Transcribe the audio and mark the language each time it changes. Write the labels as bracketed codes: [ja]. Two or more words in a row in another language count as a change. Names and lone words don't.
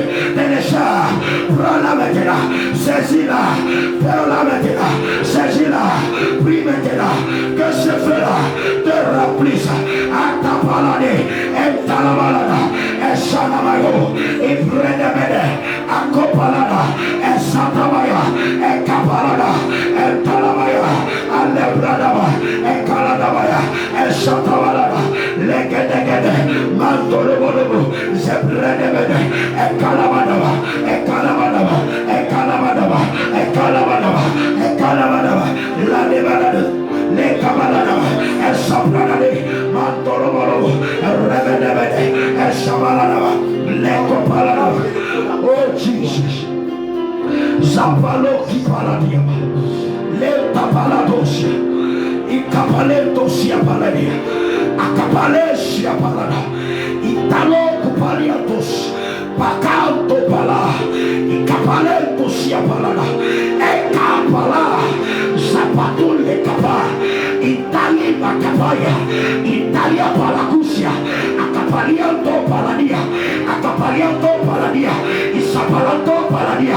[fr] Télécharge. Prends-la maintenant. Saisis-la. Prends-la maintenant. Saisis-la. Prie maintenant. Que ce feu-là te remplisse. À ta balade. Et ta la balade. Et Shanamayo. Et Bredemede. À Kopalada. Et Satamaya, et Kapalada, et Talamaya, et Lebradaba, et Kaladabaya, et Satabalada, Legedegede, Mantolebolobo, Zebredebede, et Kalabadaba, et Kalabadaba, et Kalabadaba, et Kalabadaba, et Kalabadaba, la Lebalade, les Kabaladaba, et Sapradade, Mantolebolobo, et Rebedebede, et Shabaladaba, les Kopaladaba. [en] Oh Jesus. Zapalo qui paladia, le tapalados, Icapalento sia paladia, Acapalesia palada, Italo cupaliatos, Pacanto pala, Icapalento sia palada, Ecapala, Zapatul le capa, Italia macapaya, Italia palacusia, Acapalianto paladia, Acapalianto paladia, Isapalato paladia.